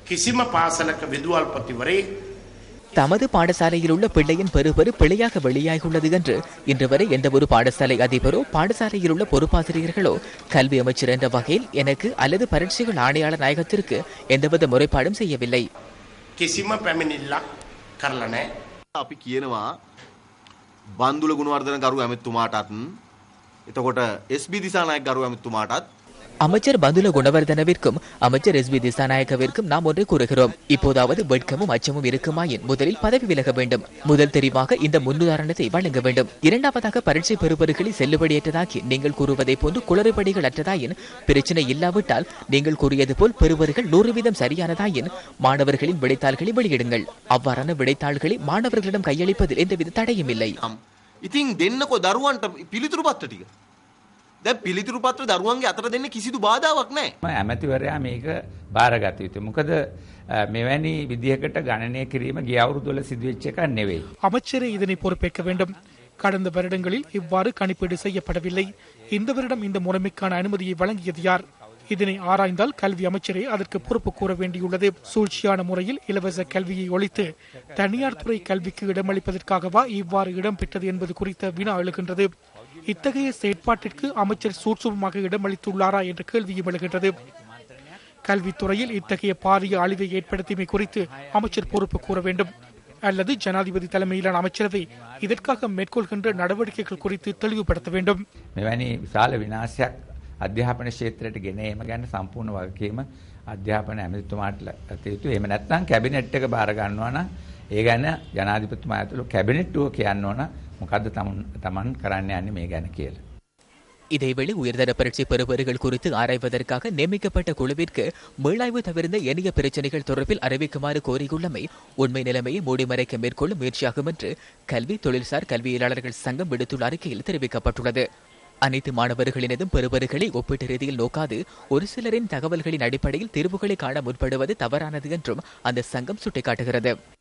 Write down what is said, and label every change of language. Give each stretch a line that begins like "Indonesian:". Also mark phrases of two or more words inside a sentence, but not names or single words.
Tamil: தமது பாடசாலையில் உள்ள பிள்ளையின் பெறுபேறு பிழையாக வெளியாகியுள்ளது என்று இன்று வரை எந்த ஒரு பாடசாலை அதிபரோ பாடசாலையில் உள்ள பொறுப்பாசிரியர்களோ கல்வி அமைச்சர் என்ற வகையில் எனக்கு அல்லது பரீட்சைகள் ஆணையாளர் நாயகத்திற்கு எந்தவித முறைப்பாடும் செய்யவில்லை.
Sinhala: බන්දුල ගුණවර්ධන ගරු ඇමතුමාටත් එතකොට SB දිසානායක ගරු ඇමතුමාටත්
Tamil: அமைச்சர் பந்துல குணவர்தனவிற்கும் அமைச்சர் SB திசாநாயக்கவிற்கும் நாம் ஒன்றை கூறுகிறோம். இப்போதாவது வெட்கமும் அச்சமும் இருக்குமாயின் முதலில் பதவி விலக வேண்டும். முதல் தெரிவாக இந்த முன்னுதாரணத்தை வழங்க வேண்டும். இரண்டாவதாக பரீட்சை பெறுபவர்களை செல்லுபடியற்றதாக்கி நீங்கள் கூறுவதை போன்று குளறுபடிகள் அற்றதாயின் பிரச்சனை இல்லாவிட்டால் நீங்கள் கூறியது போல் பெறுபவர்கள் 100% சரியானதாயின் மாணவர்களின் விடைத்தாள்களை வெளியிடுங்கள். அவ்வாறான விடைத்தாள்களை மாணவர்களிடம் கையளிப்பதில் எந்தவித தடையும் இல்லை.
Sinhala: ඉතින් දෙන්නකො දරුවන්ට පිළිතුරු පත්‍ර ටික. දැන් පිළිතුරු පත්‍ර දරුවන්ගේ අතට දෙන්න කිසිදු බාධාවක් නැහැ. ඇමතිවරයා මේක බාරගත යුතුයි. මොකද මෙවැනි විදියකට ගණනය කිරීම ගිය අවුරුදු වල සිදුවෙච්ච එකක් නෙවෙයි.
Tamil: அமைச்சரே இதனை பொறுப்பேற்க வேண்டும். கடந்த வருடங்களில் இவ்வாறு கணிப்பீடு செய்யப்படவில்லை. இந்த வருடம் இந்த முறைமைக்கான அனுமதியை வழங்கியது யார்? இதனை ஆராய்ந்தால் கல்வி அமைச்சரே அதற்கு பொறுப்பு கூற வேண்டியுள்ளது. சூழ்ச்சியான முறையில் இலவச கல்வியை ஒழித்து தனியார் துறை கல்விக்கு இடமளிப்பதற்காகவா இவ்வாறு இடம்பெற்றது என்பது குறித்த வினா எழுகின்றது. இத்தகைய செயற்பாட்டிற்கு அமைச்சர் சூட்சுமமாக இடமளித்துள்ளாரா என்ற கேள்வியும் எழுகின்றது. கல்வித்துறையில் இத்தகைய பாரிய அழிவை ஏற்படுத்தியமை குறித்து அமைச்சர் பொறுப்பு கூற வேண்டும். அல்லது ஜனாதிபதி தலைமையிலான அமைச்சரவை இதற்காக மேற்கொள்கின்ற நடவடிக்கைகள் குறித்து தெளிவுபடுத்த வேண்டும்.
Sinhala: මෙවැනි විශාල විනාශයක් අධ්‍යාපන ක්ෂේත්‍රයට ගෙන ඒම ගැන සම්පූර්ණ වගකීම අධ්‍යාපන ඇමතිතුමාට ගත යුතුයි. එහෙම නැත්නම් කැබිනට් එක බාර ගන්නවා නම් ඒ ගැන ජනාධිපතිතුමා ඇතුළු කැබිනට්ටුව කියන්න ඕන මොකද්ද තමන් කරන්න යන්නේ මේ ගැන කියලා.
Tamil: இதேவேளை உயர்தர பரீட்சை பெறுபவர்கள் குறித்து ஆராய்வதற்காக நியமிக்கப்பட்ட குழுவிற்கு மீளாய்வு தவிர்த்த ஏனைய பிரச்சினைகள் தொடர்பில் அறிவிக்குமாறு கோரியுள்ளமை உண்மை நிலைமையை மூடிமறைக்க மேற்கொள்ளும் முயற்சியாகும் என்று கல்வி தொழில்சார் கல்வியலாளர்கள் சங்கம் விடுத்துள்ள அறிக்கையில் தெரிவிக்கப்பட்டுள்ளது. அனைத்து மாணவர்களினதும் பெறுபவர்களை ஒப்பீட்டு ரீதியில் நோக்காது ஒரு சிலரின் தகவல்களின் அடிப்படையில் தீர்வுகளை காண முற்படுவது தவறானது என்றும் அந்த சங்கம் சுட்டிக்காட்டுகிறது.